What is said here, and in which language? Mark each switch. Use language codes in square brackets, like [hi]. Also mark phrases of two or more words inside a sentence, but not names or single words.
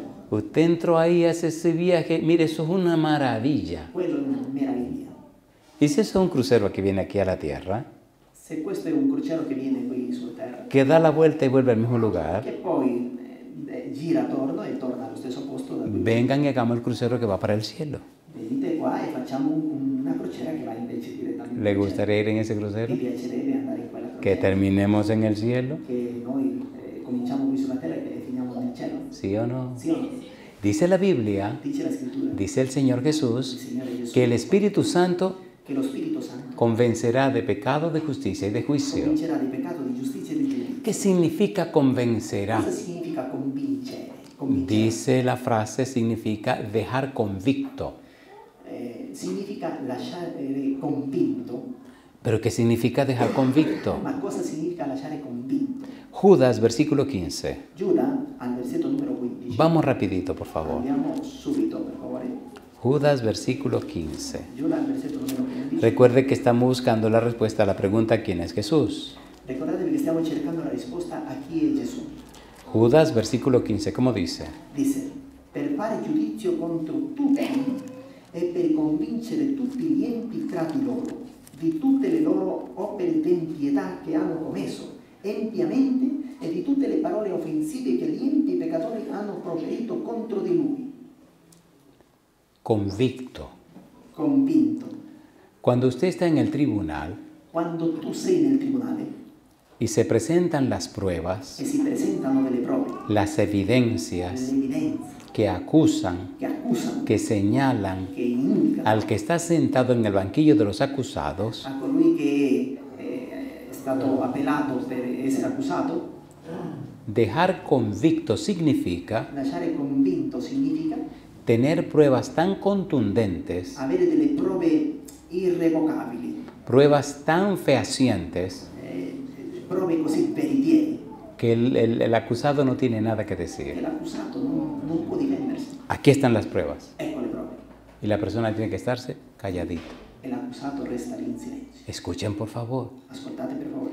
[es] Usted entró ahí, hace ese viaje, mire, eso es una maravilla. [it] Quello è una meraviglia. [es] Y si eso es un crucero que viene aquí a la tierra, [it] Se questo è un crociero che viene qui su terra, [es] que da la vuelta y vuelve al mismo lugar, [it] che poi gira attorno e torna allo stesso posto da cui [es] vengan y hagamos el crucero que va para el cielo. [it] venite qua e facciamo una crociera che va invece direttamente [es] ¿Le [it] al cielo. [es] gustaría ir en ese crucero? [it] Mi piacerebbe andare in quella [es] Que [it] crociera, [es] terminemos en el cielo, [it] che noi cominciamo qui sulla terra e finiamo nel cielo. [es] ¿sí o no? [it] Sì o no? [es] Dice la Biblia, [it] Dice la scrittura, [es] dice el Señor [it] il [es] Jesús, [it] Signore Gesù, [es] que el Espíritu Santo [it] che lo Spirito Santo [es] convencerá de pecado, de justicia y de juicio. [it] convincerà di peccato, di giustizia e di giudizio. [es] ¿Qué significa convencerá? [it] Cosa significa convincere? Convincere. [es] Dice la frase, significa dejar convicto. [it] Significa lasciare convinto. [es] ¿Pero qué significa dejar convicto? [it] Ma cosa significa lasciare convinto? [es] Judas, versículo 15. [it] Giuda, al versetto numero 15. [es] Vamos rapidito, por favor. [it] Andiamo subito, per favore. [es] Judas, versículo 15. [it] Giuda, al versetto numero 15. [es] Recuerde que estamos buscando la respuesta a la pregunta ¿quién es Jesús? [it] Ricordatevi che stiamo cercando la risposta a chi è Gesù. [es] Judas, versículo 15, ¿cómo dice? [it] Disse, per fare giudizio contro tutti e per convincere tutti gli empi tra di loro di tutte le loro opere d'impietà che hanno commesso empiamente e di tutte le parole offensive che gli empi peccatori hanno proferito contro di lui. [es] Convicto. [it] Convinto. [es] Cuando usted está en el tribunal [it] Quando tu sei nel tribunale [es] y se presentan las pruebas, [it] e si presentano delle prove, [es] las evidencias [it] delle evidenze [es] que acusan, [it] che accusano, [es] que señalan [it] che indicano [es] al que está sentado en el banquillo de los acusados, [it] a colui che è stato appellato per essere accusato, [es] dejar convicto significa [it] lasciare convinto significa [es] tener pruebas tan contundentes, [it] avere delle prove irrevocabili, [es] pruebas tan fehacientes, [it] prove così veritiere [es] que el acusado no tiene nada que [it] che [es] decir. [it] l'accusato non può difendersi. [es] Aquí están las pruebas. [it] Ecco le prove. [es] Y la persona tiene que estarse calladita. [it] E l'accusato resta lì in silenzio. [es] Escuchen por favor. [it] Ascoltate per favore.